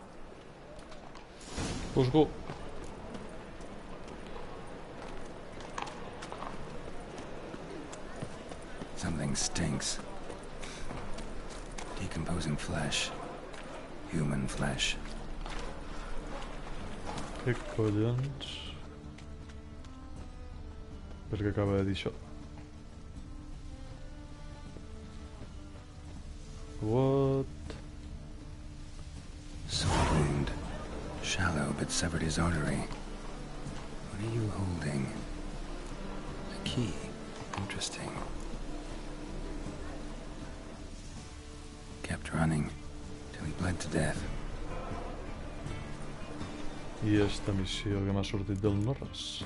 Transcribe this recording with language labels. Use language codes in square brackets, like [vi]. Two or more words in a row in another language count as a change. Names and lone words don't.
[en] Let's go. Something stinks. Decomposing flesh. Human flesh. [ca] Què collons? Per què acaba de dir això? [en] What? Sword wound. Shallow, but severed his artery. What are you holding? A key. Interesting. Kept running till he bled to death. [ca] I esta missió que m'ha sortit del no-res.